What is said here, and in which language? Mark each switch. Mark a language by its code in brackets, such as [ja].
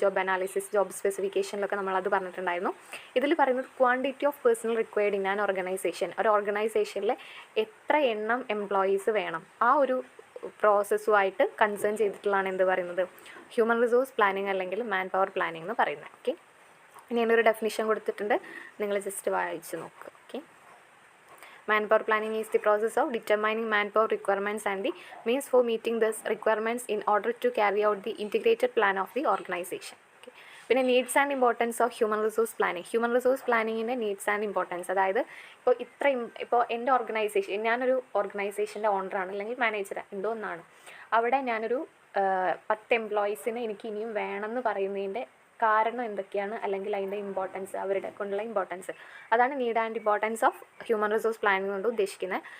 [ml] Job analysis, job സ്പെസിഫിക്കേഷനിലൊക്കെ നമ്മളത് പറഞ്ഞിട്ടുണ്ടായിരുന്നു. ഇതിൽ പറയുന്നത് [en] Quantity of personnel required in an organization. [ml] ഒരു ഓർഗനൈസേഷനിൽ എത്ര എണ്ണം എംപ്ലോയീസ് വേണം, ആ ഒരു പ്രോസസ്സുമായിട്ട് കൺസേൺ ചെയ്തിട്ടുള്ളതാണ് എന്ത് പറയുന്നത്, ഹ്യൂമൻ റിസോഴ്സ് പ്ലാനിങ് അല്ലെങ്കിൽ മാൻ പവർ പ്ലാനിങ് എന്ന് പറയുന്നത്. ഓക്കെ, ഇനി അതിനൊരു ഡെഫിനിഷൻ കൊടുത്തിട്ടുണ്ട്, നിങ്ങൾ ജസ്റ്റ് വായിച്ച് നോക്കുക. [en] Okay, manpower planning is the process of determining manpower requirements and the means for meeting these requirements in order to carry out the integrated plan of the organization. [ml] പിന്നെ needs and importance of human resource planning. Human resource പ്ലാനിങ്ങിൻ്റെ needs and importance, അതായത് ഇപ്പോൾ എൻ്റെ organisation, ഞാനൊരു ഓർഗനൈസേഷൻ്റെ ഓണറാണ് അല്ലെങ്കിൽ manager, എന്തോ ഒന്നാണ്. അവിടെ ഞാനൊരു 10 എംപ്ലോയീസിനെ എനിക്ക് ഇനിയും വേണമെന്ന് പറയുന്നതിൻ്റെ കാരണം എന്തൊക്കെയാണ്, അല്ലെങ്കിൽ അതിൻ്റെ ഇമ്പോർട്ടൻസ്, അവരുടെ കൊണ്ടുള്ള ഇമ്പോർട്ടൻസ്, അതാണ് need and importance of human resource planning കൊണ്ട് ഉദ്ദേശിക്കുന്നത്.